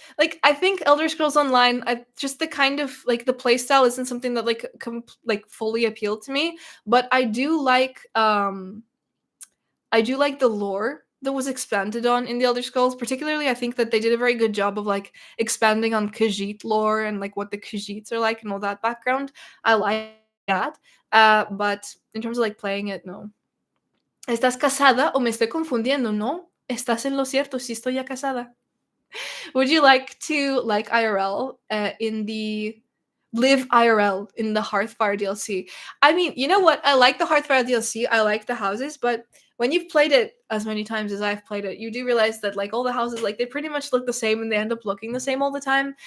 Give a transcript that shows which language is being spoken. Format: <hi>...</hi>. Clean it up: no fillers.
<en>Like I think Elder Scrolls Online, just the kind of like the playstyle isn't something that like like fully appealed to me, but I do like the lore that was expanded on in the Elder Scrolls. Particularly, I think that they did a very good job of like expanding on Khajiit lore and like what the Khajiits are like and all that background. I like that. But in terms of like playing it, no.</en> <es>¿Estás casada o me estoy confundiendo? No, estás en lo cierto. Sí estoy ya casada.</es> <en>Would you like to like IRL in the live IRL in the Hearthfire DLC? I mean, you know what? I like the Hearthfire DLC. I like the houses, but when you've played it as many times as I've played it, you do realize that like all the houses, like they pretty much look the same and they end up looking the same all the time.</en>